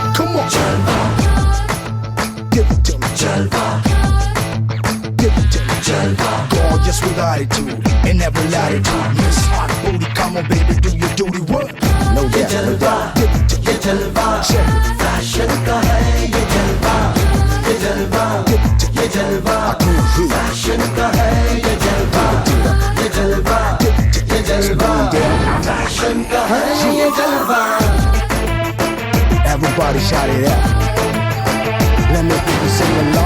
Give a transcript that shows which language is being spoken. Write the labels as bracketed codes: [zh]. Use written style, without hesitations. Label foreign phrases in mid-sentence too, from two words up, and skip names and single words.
[en] Come on, Jalwa. Give it to me, Jalwa. Give it to me, Jalwa. Gorgeous with attitude in every latitude. Miss Hot Booty, come on, baby, do your duty work. No doubt, no doubt. Give it to me, Jalwa. Check it. [hi] Fashion का है ये जलवा, ये जलवा. [en] Give it to me, Jalwa. [hi] Fashion का है ये जलवा, ये जलवा. [en] Give it to me, Jalwa. [hi] Fashion ka hai ye Jalwa. [en] Everybody shout it out. Let me hear you sing along.